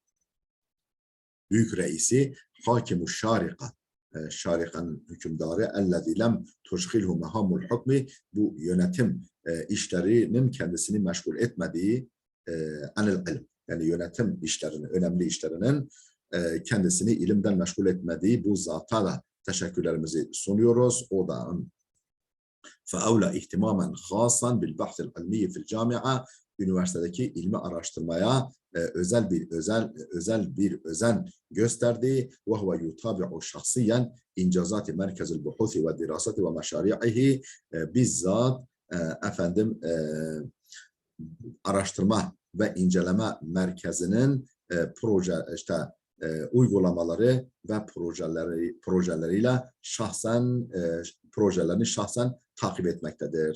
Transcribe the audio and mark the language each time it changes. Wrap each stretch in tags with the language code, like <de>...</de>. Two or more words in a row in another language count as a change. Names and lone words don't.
<tr>büyük reisi Hakim-u Şarika, Şarika'nın hükümdarı</tr> <ar>الذي لم تشغله مهام الحكم</ar> <tr>bu yönetim işlerinin kendisini meşgul etmediği</tr> <ar>عن العلم</ar> <tr>yani yönetim işlerinin, önemli işlerinin kendisini ilimden meşgul etmediği bu zata da teşekkürlerimizi sunuyoruz. O da</tr> <ar>فَاَوْلَى اِhtimamen خاصًا بِالْبَحْثِ الْعِلْمِيِّ فِي الْجَامِعَةِ</ar> <tr>üniversitedeki ilmi araştırmaya özel bir özen gösterdi.</tr> <ar>وَهُوَ يُتَابِعُ شَخْصِيًا اِنْجَازَاتِ مَرْكَزِ الْبُحُوثِ وَالدِّرَاسَةِ وَمَشَارِعِهِ</ar> <tr>bizzat efendim araştırma ve inceleme merkezinin uygulamaları ve projeleriyle projelerini şahsen takip etmektedir.</tr>